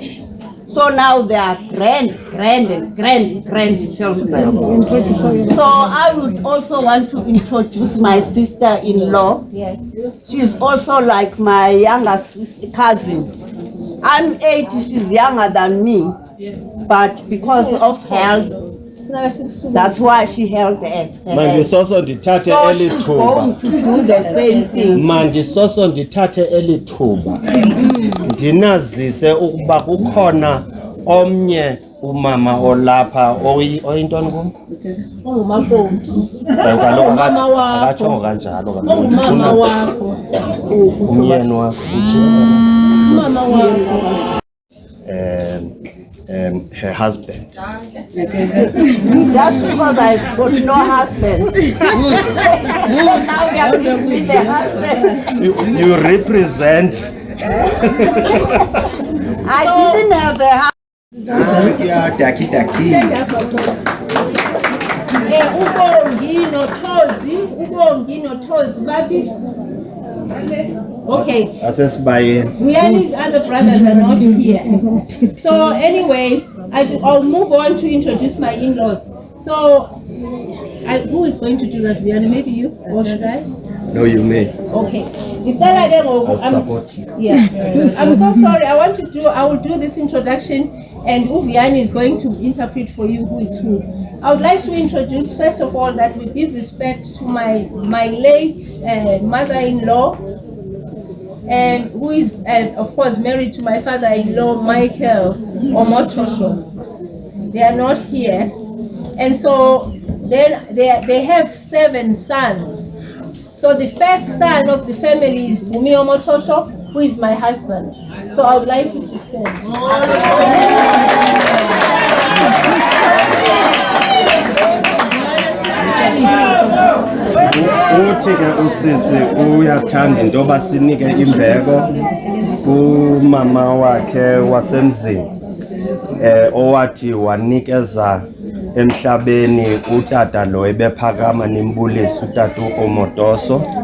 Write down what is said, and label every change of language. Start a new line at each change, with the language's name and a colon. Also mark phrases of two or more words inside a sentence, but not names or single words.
English: So now they are grandchildren. So I would also want to introduce my sister-in-law. yes. She's also like my younger cousin. I'm 8, she's younger than me. But because of health, that's why she held us.
Xhosa: Mandisoso ndithathe
English: So eli she's thuba. going to do the same thing.
Xhosa: Mandisoso ndithathe eli thuba. Ndinazise ukuba kukhona omnye umama olapha oyintoni kum? Ongumakoti. Kaloku Umama wakho. akatshongo kanjalo kaloku. Ongumama wakho. Umyeni wakho. Umama wakho.
English: Her husband. Just because I've got no husband. Now we are with the husband. You represent. I didn't have a husband. Stand up.
Xhosa: Ubongi noThozi babi.
English: Okay. Riani's other brothers are not here. So anyway, I'll move on to introduce my in-laws. So, who is going to do that, Riani? Maybe you or should I? No, you may. Okay.
Xhosa: Ngicela ke ngoku,
English: I'll support you. Yeah. I'm so sorry. I will do this introduction, and Uviani is going to interpret for you who is who. I would like to introduce, first of all, that we give respect to my late mother-in-law, and who is, of course, married to my father-in-law, Michael Omotosho. They are not here. And so then they have 7 sons. So the first son of the family is Bumi Omotosho, who is my husband. So I would like you to stand.
Xhosa: Uthi ke usisi uyathanda into yoba sinike imbeko kumama wakhe wasemzini owathi wanikeza emhlabeni utata lo ebephakama nimbulisa utata uOmotoso.